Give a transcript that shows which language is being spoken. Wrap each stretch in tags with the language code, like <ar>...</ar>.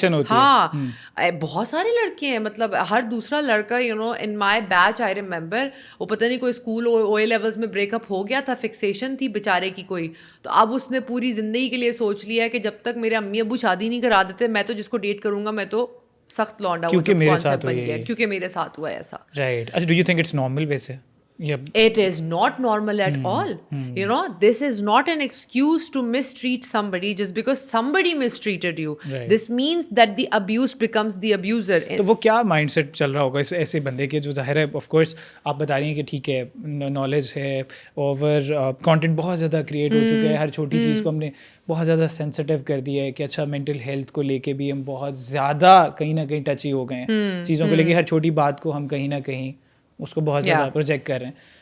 <ur>ہاں, بہت سارے لڑکے ہیں, مطلب ہر دوسرا لڑکا</ur> <en>in my batch I remember,</en> <ur>وہ پتہ نہیں کوئی اسکول او اے لیولز میں بریک اپ ہو گیا تھا, فکسیشن تھی بیچارے کی کوئی, تو اب اس نے پوری زندگی کے لیے سوچ لیا ہے کہ جب تک میرے امی ابو شادی نہیں کرا دیتے, میں تو جس کو ڈیٹ کروں گا میں تو سخت لونڈا ہوں, کیونکہ میرے ساتھ ہوا ایسا.</ur> <en>Right. اچھا, do you think it's normal ویسے؟ It is not normal at all. This is not an excuse to mistreat somebody just because somebody mistreated you. Right. This means that the abused becomes the abuser.</en> <ur>تو وہ کیا mind set چل رہا ہوگا اس ایسے بندے کے, جو ظاہر ہے آف کورس آپ بتا رہی ہیں کہ ٹھیک ہے نالج ہے, اوور کانٹینٹ بہت زیادہ کریٹ ہو چکا ہے, ہر چھوٹی چیز کو ہم نے بہت زیادہ سینسٹیو کر دیا ہے, کہ اچھا مینٹل ہیلتھ کو لے کے بھی ہم بہت زیادہ کہیں نہ کہیں ٹچی ہو گئے ہیں, چیزوں کو لے کے ہر چھوٹی بات کو ہم کہیں نہ کہیں اس کو بہت زیادہ پروجیکٹ کر رہے ہیں.</ur>